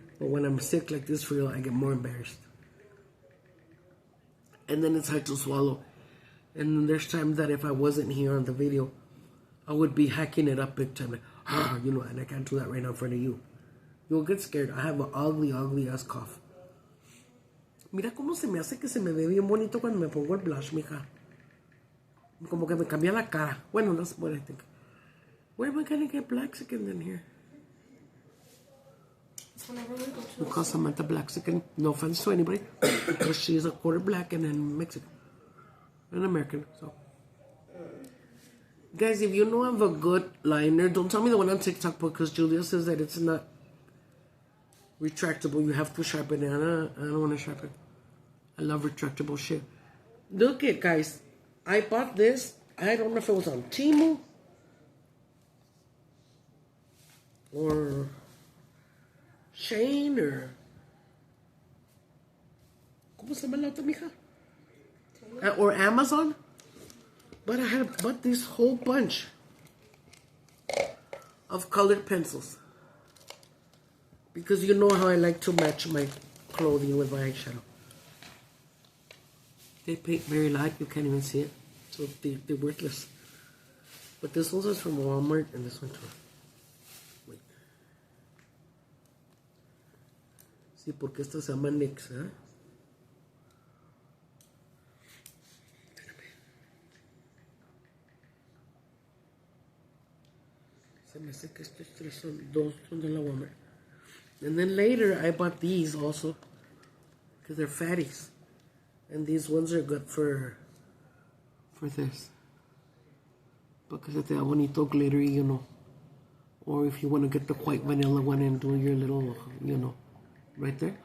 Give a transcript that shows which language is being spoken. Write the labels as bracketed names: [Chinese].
[English] But when I'm sick like this for real, I get more embarrassed. And then it's hard to swallow. And then there's times that if I wasn't here on the video, I would be hacking it up big time. Like, you know, and I can't do that right now in front of you. You'll get scared. I have an ugly, ugly ass cough. [Spanish] Mira cómo se me hace que se me ve bien bonito cuando me pongo el blush, mija. Como que me cambia la cara. Bueno, [English] that's what I think. Where am I gonna get Blaxican in here? We call Samantha Blaxican. No offense to anybody. But she's a quarter black and then Mexican. And American, so. Guys, if you know of a good liner, don't tell me the one on TikTok because Julia says that it's not retractable. You have to sharpen it. I don't want to sharpen. I love retractable shit. Look it, guys. I bought this. I don't know if it was on Temu or Shane or [Spanish] ¿cómo se llama la otra mija? [English] Or Amazon. But I had bought this whole bunch of colored pencils. Because you know how I like to match my clothing with my eyeshadow. They paint very light, you can't even see it. So they're worthless. But this one is from Walmart and this one too. Wait. [Spanish] Sí, porque esta se llama NYX, ¿eh? Se me hace que estos tres son, dos son de la Walmart. [English] And then later I bought these also because they're fatties. And these ones are good for this. Because [Spanish] te da bonito [English] glittery, you know. Or if you want to get the white vanilla one and do your little, you know, right there.